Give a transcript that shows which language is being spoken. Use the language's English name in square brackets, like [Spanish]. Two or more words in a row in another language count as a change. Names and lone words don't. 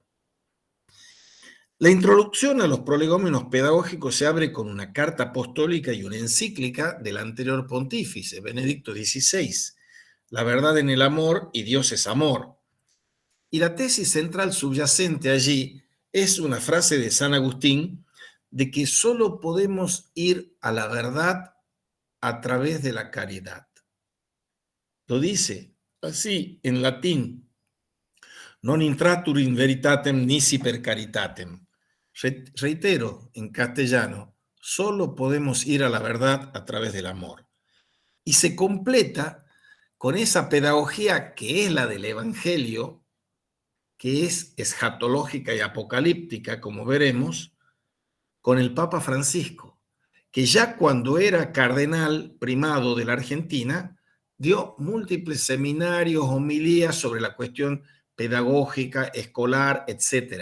[Spanish] La introducción a los prolegómenos pedagógicos se abre con una carta apostólica y una encíclica del anterior pontífice, Benedicto XVI, La verdad en el amor y Dios es amor. Y la tesis central subyacente allí es una frase de San Agustín de que solo podemos ir a la verdad a través de la caridad. Lo dice así en latín: [Latin] non intratur in veritatem nisi per caritatem. [Spanish] Reitero en castellano, solo podemos ir a la verdad a través del amor. Y se completa con esa pedagogía que es la del Evangelio, que es escatológica y apocalíptica, como veremos, con el Papa Francisco, que ya cuando era cardenal primado de la Argentina, dio múltiples seminarios, homilías sobre la cuestión pedagógica, escolar, etc.